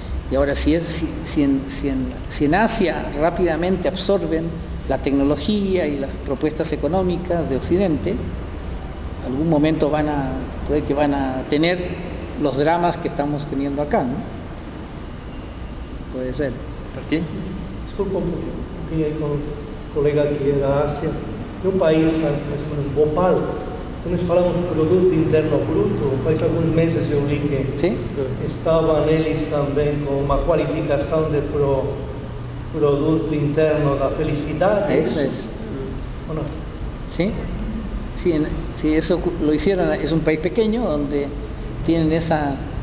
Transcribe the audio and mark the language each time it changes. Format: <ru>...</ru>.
<es>Y ahora, si en Asia rápidamente absorben la tecnología y las propuestas económicas de Occidente, algún momento puede que van a tener los dramas que estamos teniendo acá, ¿no? Puede ser. ¿Martín?</es> <pt>Desculpa</pt> <es>un poquito,</es> <pt>con un colega que é da Ásia, de um país, mais ou menos Bhopal, quando nós falamos de produto interno bruto, faz alguns meses eu li que</pt> <es>¿Sí?</es> <pt>estavam eles também com uma qualificação de produto interno da felicidade.</pt> <es>Eso es. ¿O no? ¿Sí? Sí, eso lo hicieron. Es un país pequeño donde tienen esa...</es>